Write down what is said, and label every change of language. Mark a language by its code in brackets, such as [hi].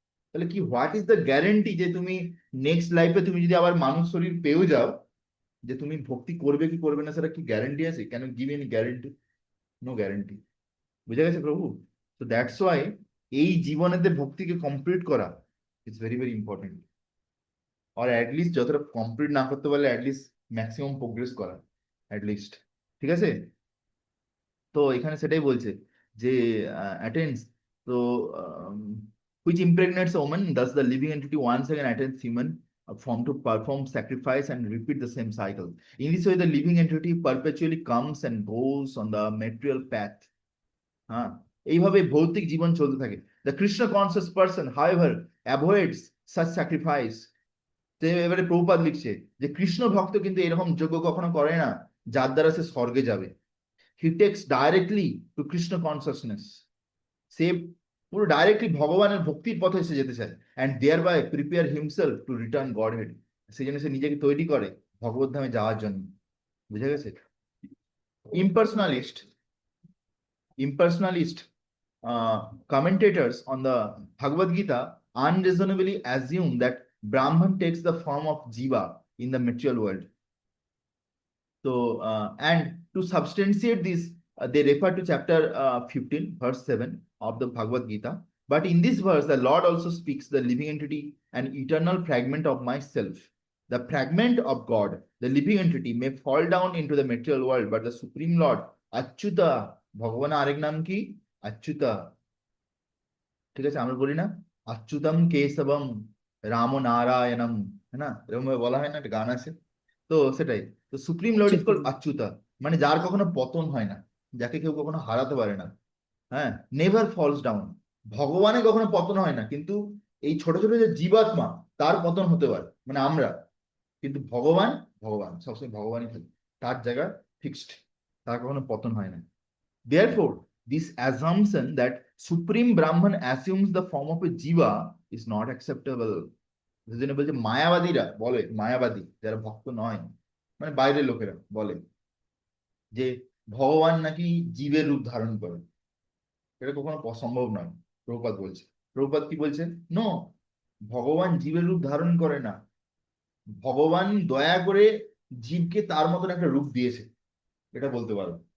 [bn] তাহলে কি, [en] what is the guarantee [bn] যে তুমি নেক্সট লাইফে তুমি যদি আবার মানুষ শরীর পেয়েও যাও, যে তুমি ভক্তি করবে কি করবে না সেটা কি গ্যারেন্টি আছে, [en] Can you give any guarantee? No guarantee. [bn] বুঝে গেছে প্রভু? তো দ্যাটস ওয়াই এই জীবনেতে ভক্তিকে কমপ্লিট করা [en] it's very very important, [bn] আর at least যতটা কমপ্লিট না করতে পারলে অ্যাটলিস্ট ম্যাক্সিমাম প্রোগ্রেস করা, অ্যাটলিস্ট। ঠিক আছে? তো এখানে সেটাই বলছে যে অ্যাটেন্ডস, তো [en] which impregnates a woman, thus the living entity once again attains human form to perform sacrifice and repeat the same cycle. In this way, the living entity perpetually comes and goes on the material path. [bn] হ্যাঁ, এইভাবে ভৌতিক জীবন চলতে থাকে। [en] The Krishna conscious person, however, avoids such sacrifice. [bn] তো এবারে প্রভুপাদ লিখছে যে কৃষ্ণ ভক্ত কিন্তু এরকম যজ্ঞ কখনো করে না যার দ্বারা সে স্বর্গে যাবে। [en] he takes directly to Krishna consciousness, [bn] সে পুরো ডাইরেক্টলি ভগবানের ভক্তির পথে এসে যেতে চায়, [en] and thereby prepare himself to return Godhead, [bn] সেই জন্য সে নিজেকে তৈরি করে ভগবত ধামে যাওয়ার জন্য। বুঝে গেছে? [en] Impersonalist, impersonalist commentators on the Bhagavad Gita unreasonably assume that Brahman takes the form of Jiva in the material world. So, and to substantiate this, they refer to chapter 15, verse 7 of the Bhagavad Gita. But in this verse, the Lord also speaks the living entity, an eternal fragment of myself. The fragment of God, the living entity, may fall down into the material world, but the Supreme Lord, Achyuta, [bn] ভগবান আরেক নাম কি? আচ্যুতা। ঠিক আছে, আমরা বলি না আচ্যুতম কেশবম রাম নারায়ণম, হ্যাঁ না, এরকম ভাবে বলা হয় না, একটা গান আছে। তো সেটাই, তো [en] supreme lord is called Achyuta, [bn] মানে যার কখনো পতন হয় না, যাকে কেউ কখনো হারাতে পারে না। হ্যাঁ, [en] never falls down, [bn] ভগবানের কখনো পতন হয় না, কিন্তু এই ছোট ছোট যে জীবাত্মা তার পতন হতে পারে, মানে আমরা, কিন্তু ভগবান, ভগবান সবসময় ভগবানই থাকে, তার জায়গা ফিক্সড, তার কখনো পতন হয় না। [en] Therefore, this assumption that Supreme Brahman assumes the form of a jiva is not acceptable. [bn] সেজন্য বলছে মায়াবাদীরা বলে, মায়াবাদী যারা ভক্ত নয়, মানে বাইরের লোকেরা বলে যে ভগবান নাকি জীবের রূপ ধারণ করে, এটা কখনো সম্ভব নয়। প্রভুপাদ বলছে, প্রভুপাদ কি বলছে, নো, ভগবান জীবের রূপ ধারণ করে না, ভগবান দয়া করে জীবকে তার মতন একটা রূপ দিয়েছে, এটা বলতে পারো।